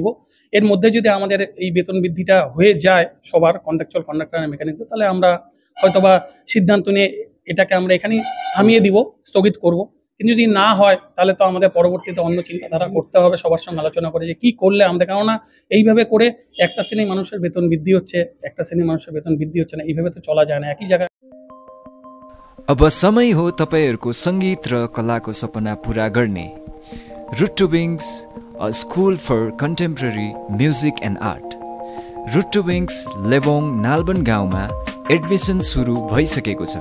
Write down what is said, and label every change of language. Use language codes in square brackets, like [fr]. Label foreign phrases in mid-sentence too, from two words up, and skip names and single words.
[bn] এর মধ্যে যদি আমাদের এই বেতন বৃদ্ধিটা হয়ে যায় সবার [en] contractual conductor [bn] আর মেকানিক্স, তাহলে আমরা হয়তোবা সিদ্ধান্ত নিয়ে এটাকে আমরা এখানেই থামিয়ে দিব, স্থগিত করব। কিন্তু যদি না হয় তাহলে তো আমাদের পরবর্তীতে অন্য চিন্তাধারা করতে হবে সবার সঙ্গে আলোচনা করে যে কি করলে আমাদের, কেননা এইভাবে করে একটা শ্রেণীর মানুষের বেতন বৃদ্ধি হচ্ছে, একটা শ্রেণীর মানুষের বেতন বৃদ্ধি হচ্ছে না, এইভাবে তো চলা যায় না একই জায়গায়। [ne] अब समय हो तपाईहरूको सङ्गीत र कलाको सपना पूरा गर्ने। [en] Root to Wings, a school for contemporary music and art. [ne] रुट टु विङ्स लेबोङ नालबन गाउँमा एडमिसन सुरु भइसकेको छ।